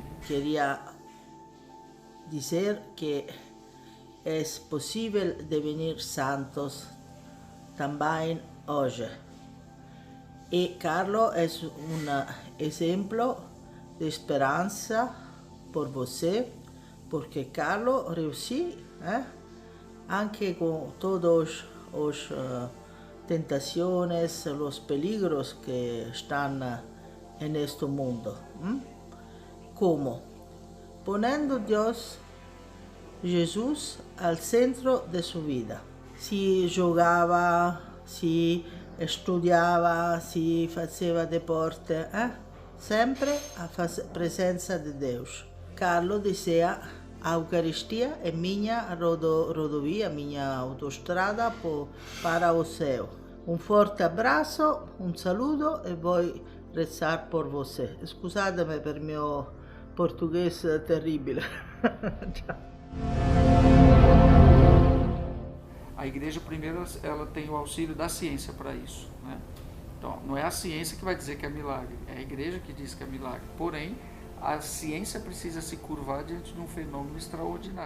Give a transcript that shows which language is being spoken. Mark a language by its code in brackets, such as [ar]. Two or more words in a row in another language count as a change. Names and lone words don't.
[pt] Queria dizer que é possível devenir santos também hoje. E Carlo é exemplo de esperança por você, porque Carlo [it] riuscì, anche con [pt] todos os tentaciones, [es] los peligros que están en este mundo. ¿Cómo? Poniendo Dios, Jesús, al centro de su vida. [it] Si giocava, si studiava, si faceva deporte, sempre a presenza di Deus. [pt] Carlo dizia: a Eucaristia é minha rodovia, minha autostrada para o céu. Um forte abraço, um saludo e vou rezar por você. [it] Scusatemi per mio [pt] português terrível. A igreja, primeiro, ela tem o auxílio da ciência para isso, né? Então, não é a ciência que vai dizer que é milagre, é a igreja que diz que é milagre. Porém, a ciência precisa se curvar diante de um fenômeno extraordinário.